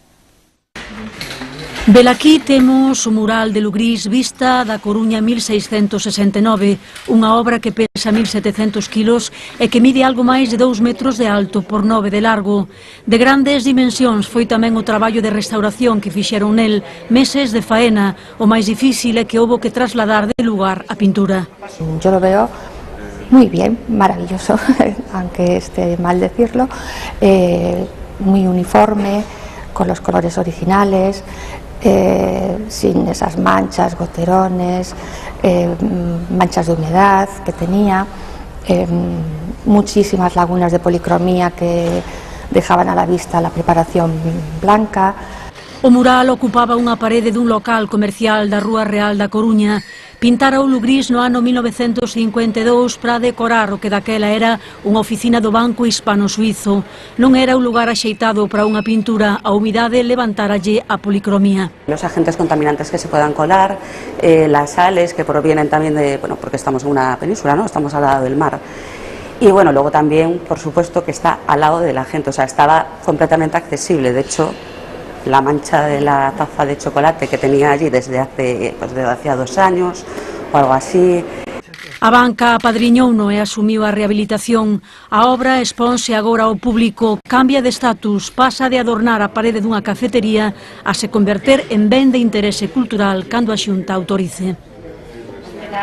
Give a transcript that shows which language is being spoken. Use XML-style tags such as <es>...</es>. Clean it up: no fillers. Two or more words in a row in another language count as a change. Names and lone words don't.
<gl>Velaquí temos o mural de Lugrís Vista da Coruña 1669, unha obra que pesa 1700 kilos e que mide algo máis de 2 metros de alto por 9 de largo. De grandes dimensións foi tamén o traballo de restauración que fixeron nel, meses de faena. O máis difícil é que houbo que trasladar de lugar a pintura.</gl> <es>Yo lo veo muy bien, maravilloso, aunque esté mal decirlo, muy uniforme, con los colores originales, sin esas manchas, goterones, manchas de humedad que tenía, muchísimas lagunas de policromía que dejaban a la vista la preparación blanca.</es> <gl>O mural ocupaba unha parede dun local comercial da Rúa Real da Coruña. Pintara o Lugrís no ano 1952 para decorar o que daquela era unha oficina do Banco Hispano-Suizo. Non era un lugar axeitado para unha pintura, a humidade levantáralle a policromía.</gl> <es>Los agentes contaminantes que se puedan colar, las sales que provienen también de, bueno, porque estamos en una península, ¿no? Estamos al lado del mar. Y bueno, luego también, por supuesto, que está al lado de la gente, o sea, estaba completamente accesible. De hecho, la mancha de la taza de chocolate que tenía allí desde hacía 2 años o algo así.</es> <gl>A banca apadriñouno e asumiu a rehabilitación. A obra exponse agora ao público, cambia de estatus, pasa de adornar a parede dunha cafetería a se converter en ben de interese cultural cando a Xunta autorice.</gl>